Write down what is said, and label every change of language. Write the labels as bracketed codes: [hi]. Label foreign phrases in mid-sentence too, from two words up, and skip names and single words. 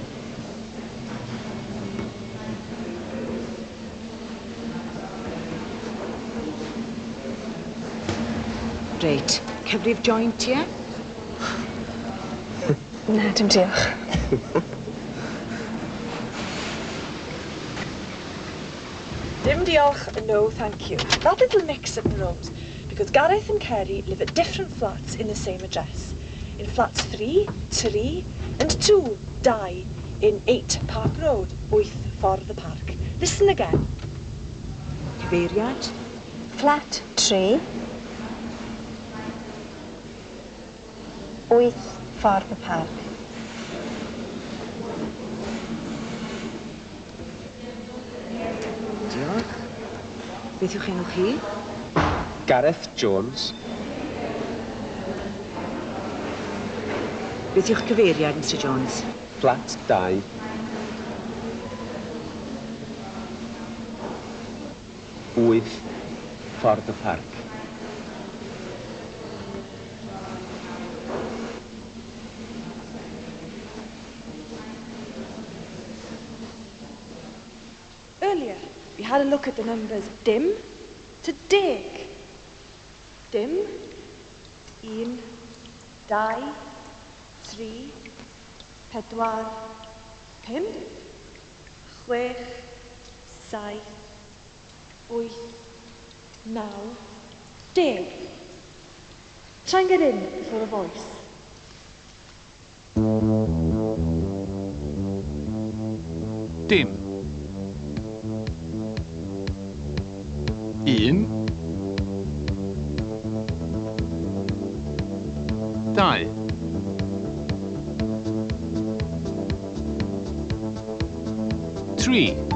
[cy] Reit. Cyfrif joint, ie? Na, dim diolch. Dim diolch, [en] no thank you. That little mix-up arose because Gareth and Kerry live at different flats in the same address. In flats 3, 3 and 2, die in 8 Park Road, 8 Ffordd y Parc. Listen again. [cy] Cyfeiriad. Flat 3. 8 Ffordd y Parc. Diolch. Beth yw'ch enw chi? Gareth Jones. Beth yw'ch cyfeiriad, Mr Jones? Flat 2. 8 Ffordd y Parc. [en] Earlier, we had a look at the numbers dim to 10. [cy] Dim, 1, 2, 3, 4, 5, 6, 7, 8, 9, 10. [en] Try and get in before a voice. [cy] Dim. 1. 2. 3.